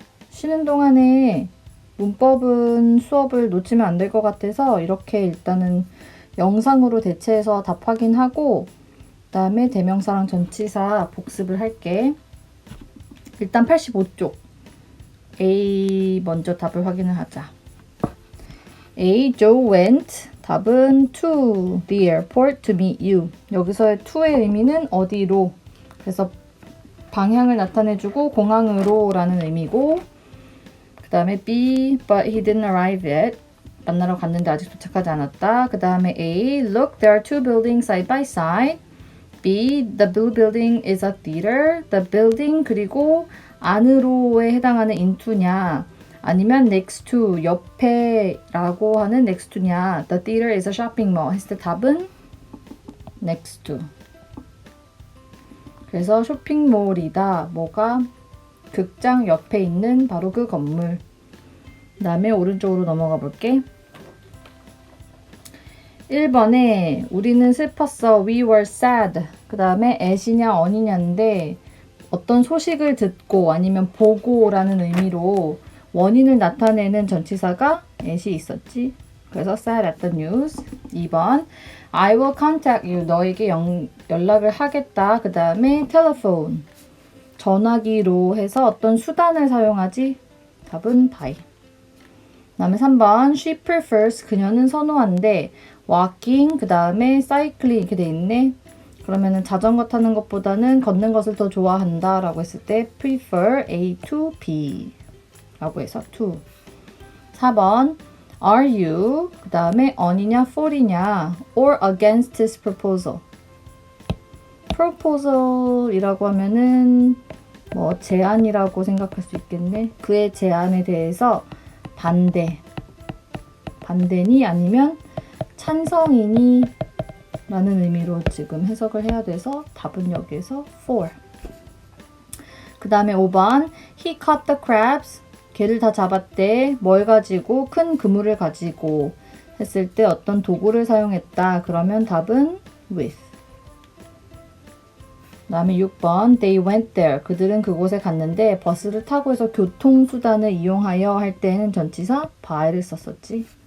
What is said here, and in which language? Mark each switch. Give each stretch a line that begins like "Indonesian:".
Korean: 쉬는 동안에 문법은 수업을 놓치면 안 될 것 같아서 이렇게 일단은 영상으로 대체해서 답 확인하고 그다음에 대명사랑 전치사 복습을 할게. 일단 85쪽 A 먼저 답을 확인을 하자.
English: A. Joe went. 답은 to the airport to meet you.
Korean: 여기서의 to의 의미는 어디로. 그래서 방향을 나타내주고 공항으로 라는 의미고, 그 다음에 B.
English: But he didn't arrive yet.
Korean: 만나러 갔는데 아직 도착하지 않았다. 그 다음에 A.
English: Look, there are two buildings side by side. B. The blue building is a theater.
Korean: The building 그리고 안으로에 해당하는 into냐 아니면 next to 옆에 라고 하는 next to냐.
English: The theater is a shopping mall
Korean: 했을 때 답은
English: next to.
Korean: 그래서 쇼핑몰이다. 뭐가? 극장 옆에 있는 바로 그 건물. 그 다음에 오른쪽으로 넘어가 볼게. 1번에 우리는 슬펐어.
English: We were sad.
Korean: 그 다음에 at이냐 on이냐인데 어떤 소식을 듣고 아니면 보고라는 의미로 원인을 나타내는 전치사가 at이 있었지.
English: 그래서 sad at the news.
Korean: 2번
English: I will contact you.
Korean: 너에게 연락을 하겠다. 그 다음에 telephone. 전화기로 해서 어떤 수단을 사용하지? 답은 by. 그 다음에 3번
English: She prefers.
Korean: 그녀는 선호한대. walking. 그 다음에 cycling 이렇게 돼 있네. 그러면은 자전거 타는 것보다는 걷는 것을 더 좋아한다 라고 했을 때 prefer A to B 라고 해서 to.
English: 4번 Are you?
Korean: 그 다음에 on이냐 for이냐 or against his proposal. proposal이라고 하면은 뭐 제안이라고 생각할 수 있겠네. 그의 제안에 대해서 반대니 아니면 찬성이니 라는 의미로 지금 해석을 해야 돼서 답은 여기에서 for. 그 다음에 5번
English: He caught the crabs.
Korean: 개를 다 잡았대. 뭘 가지고? 큰 그물을 가지고 했을 때 어떤 도구를 사용했다. 그러면 답은 with. 그 다음에 6번
English: They went there.
Korean: 그들은 그곳에 갔는데 버스를 타고 해서 교통수단을 이용하여 할 때는 전치사 by를 썼었지.